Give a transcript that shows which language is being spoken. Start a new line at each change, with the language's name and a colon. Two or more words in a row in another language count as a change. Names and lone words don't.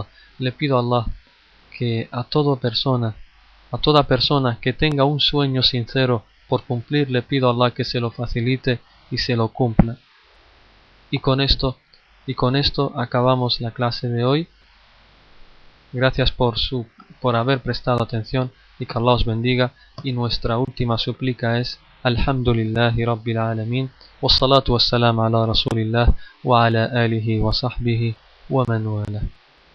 Spanish: Le pido a Allah que a toda persona que tenga un sueño sincero por cumplir, le pido a Allah que se lo facilite y se lo cumpla. Y con esto acabamos la clase de hoy. Gracias por haber prestado atención y que Allah os bendiga. Y nuestra última súplica es:
Arabic: الحمد لله رب العالمين والصلاة والسلام على رسول الله وعلى آله وصحبه ومن والاه.